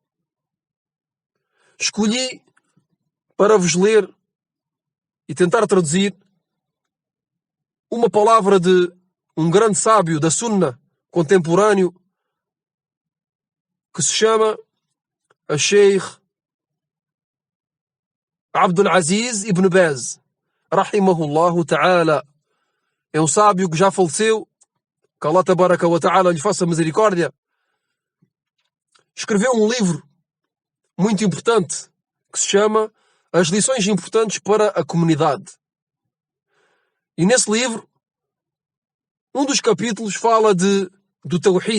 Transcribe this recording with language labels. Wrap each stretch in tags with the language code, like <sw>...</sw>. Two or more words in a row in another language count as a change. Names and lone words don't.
<pt>Escolhi para vos ler e tentar traduzir uma palavra de um grande sábio da Sunna contemporâneo que se chama Sheikh Abdul Aziz Ibn Baz,</pt> <ar>رحمه الله تعالى.</ar> <pt>É um sábio que já faleceu, que</pt> <ar>الله تبارك وتعالى</ar> <pt>lhe faça misericórdia. Escreveu um livro muito importante que se chama As Lições Importantes para a Comunidade. E nesse livro, um dos capítulos fala do Tawhid.</pt>